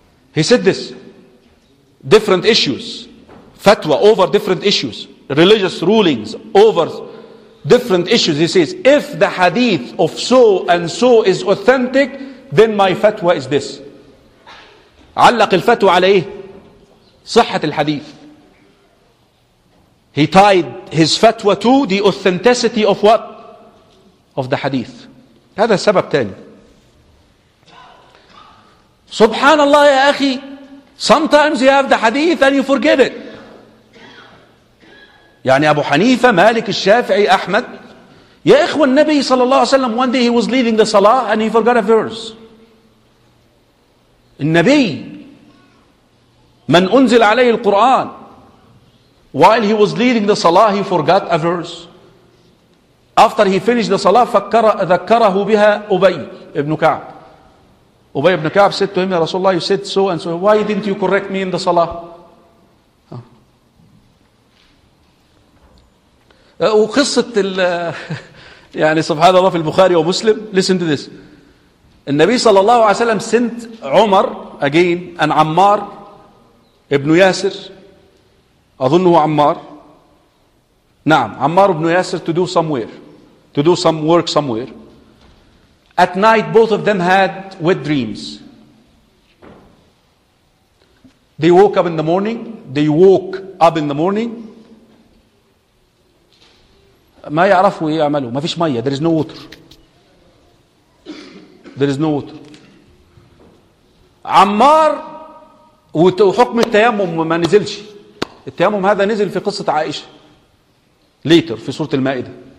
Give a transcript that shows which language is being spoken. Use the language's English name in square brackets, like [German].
[English] He said this, different issues, fatwa over different issues, religious rulings over different issues. He says, if the hadith of so and so is authentic, then my fatwa is this. [Arabic] علق الفتوى على إيه؟ صحة الحديث. [English] He tied his fatwa to the authenticity of what? Of the hadith. [Arabic] هذا سبب تاني. سبحان الله يا أخي [English] sometimes you have the hadith and you forget it [Arabic] يعني أبو حنيفة مالك الشافعي أحمد يا إخوة النبي صلى الله عليه وسلم [English] one day he was leading the salah and he forgot a verse [Arabic] النبي من أنزل عليه القرآن [English] while he was leading the salah he forgot a verse after he finished the salah [Arabic] ذكره بها أبي ابن كعب [English] Ubay ibn Ka'b said to him, Ya Rasulullah, you said so and so. Why didn't you correct me in the salah? [Arabic] وقصة يعني سبحان الله في البخاري ومسلم. [English] Listen to this. النبي صلى الله عليه وسلم sent عمر again and عمار ابن ياسر [Arabic] أظنه عمار نعم [English] عمار ابن ياسر to do some work somewhere. At night, both of them had wet dreams. They woke up in the morning. [Arabic] ما يعرفوا إيه يعملوا. ما فيش مية. [English] There is no water. [Arabic] عمار وحكم التيمم ما نزلش. التيمم هذا نزل في قصة عائشة. Later في سورة المائدة.